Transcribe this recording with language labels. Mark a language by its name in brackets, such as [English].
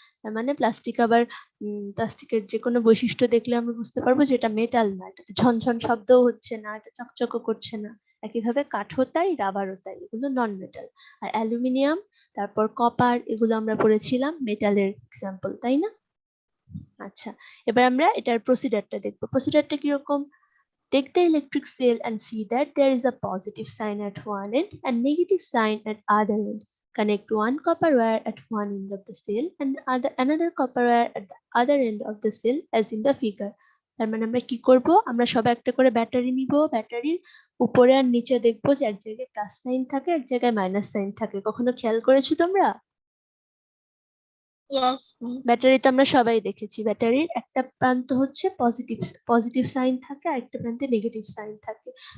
[Bangla] তার মানে প্লাস্টিক আবার প্লাস্টিকের যে কোনো বৈশিষ্ট্য দেখলে আমরা বুঝতে পারবো যে এটা মেটাল না, এটাতে ঝনঝন শব্দও হচ্ছে না, এটা চকচকও করছে না। একইভাবে কাঠও তাই, রাবারও তাই, এগুলো নন মেটাল। আর অ্যালুমিনিয়াম, তারপর কপার, এগুলো আমরা পড়েছিলাম মেটালের এক্সাম্পল, তাই না? আচ্ছা, এবার আমরা এটার প্রসিডারটা দেখবো। প্রসিডারটা কিরকম? [English] Take the electric cell and see that there is a positive sign at one end and negative sign at other end. Connect one copper wire at one end of the cell and another copper wire at the other end of the cell as in the figure. [Bangla] তার মানে আমরা কি করব? আমরা সবাই একটা করে battery নিব, ব্যাটারির উপরে আর নিচে দেখবো যে এক জায়গায় প্লাস সাইন থাকে, এক জায়গায় মাইনাস সাইন থাকে। কখনো খেয়াল করেছো তোমরা? [English] Yes, miss. [Bangla] ব্যাটারি তো আমরা সবাই দেখেছি, ব্যাটারির একটা প্রান্ত হচ্ছে পজিটিভ সাইন থাকে আর একটা প্রান্তে নেগেটিভ সাইন থাকে।